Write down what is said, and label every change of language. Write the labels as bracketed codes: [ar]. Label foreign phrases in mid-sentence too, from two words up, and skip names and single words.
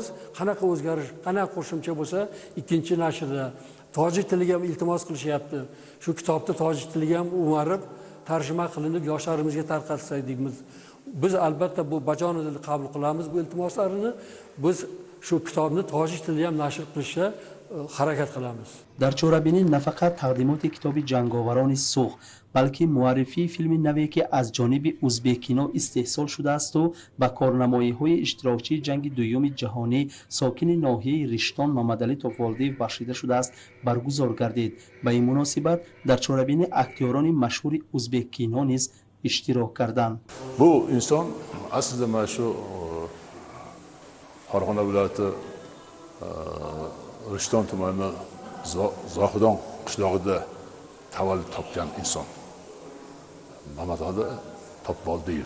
[uz] Qanaqa o'zgarish, qanaqa qo'shimcha bo'lsa, ikkinchi nashrda tojik tiliga ham iltimos qilishyapti. Shu kitobni tojik tiliga ham o'marib, tarjima qilinib yoshlarimizga tarqatsak deymiz. Biz albatta bu bajonidil qabul qilamiz bu iltimoslarini. Biz shu kitobni tojik tilida ham nashr qilishga harakat qilamiz. [tg] در چورابینی نه فقط تقدیمات کتاب جنگاوران سوخ بلکه معرفی فیلم نوی که از جانب ازبکینا استحصال شده است و با کارنمایی‌های اشتراکی جنگ دوم جهانی ساکن ناحیه رشتان محمدعلی توفالدی بخشیده شده است برگزار گردید. به این مناسبت در چورابینی اکتیوران مشهور ازبکینا نیز اشتراک کردند. [uz] Bu inson aslida mana shu Farg'ona viloyati Rishton tumani Zohidon qishlog'ida tavallud topgan inson. Mamadali Topboldiyev.